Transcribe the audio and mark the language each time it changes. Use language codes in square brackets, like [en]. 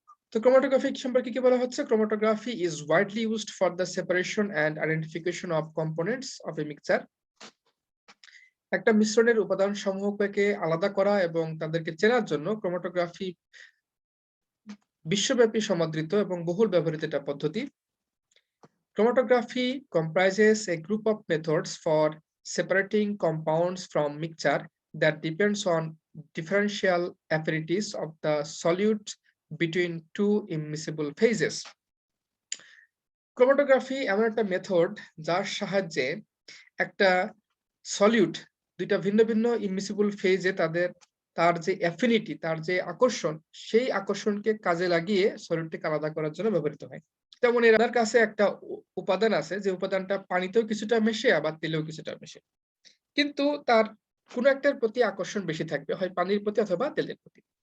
[bn] তো ক্রোমাটোগ্রাফি সম্পর্কে কি বলা হচ্ছে? [en] Chromatography is widely used for the separation and identification of components of a mixture. [bn] একটা মিশ্রণের উপাদান সমূহকে আলাদা করা এবং তাদেরকে চেনার জন্য ক্রোমাটোগ্রাফি বিশ্বব্যাপী সমাদৃত এবং বহুল ব্যবহৃত একটা পদ্ধতি। [en] Chromatography comprises a group of methods for separating compounds from mixture that depends on differential affinities of the solute between two immiscible phases. [bn] Chromatography এমন একটা মেথড যার সাহায্যে একটা সলিউট দুইটা ভিন্ন ভিন্ন ইমিসিবল ফেজে তার যে অ্যাফিনিটি, তার যে আকর্ষণ, সেই আকর্ষণকে কাজে লাগিয়ে সলিউটটিকে আলাদা করার জন্য ব্যবহৃত হয়। যেমন এর কাছে একটা উপাদান আছে যে উপাদানটা পানিতেও কিছুটা মেশে আবার তেলেও কিছুটা মেশে, কিন্তু তার কোনো একটার প্রতি আকর্ষণ বেশি থাকবে, হয় পানির প্রতি অথবা তেলের প্রতি।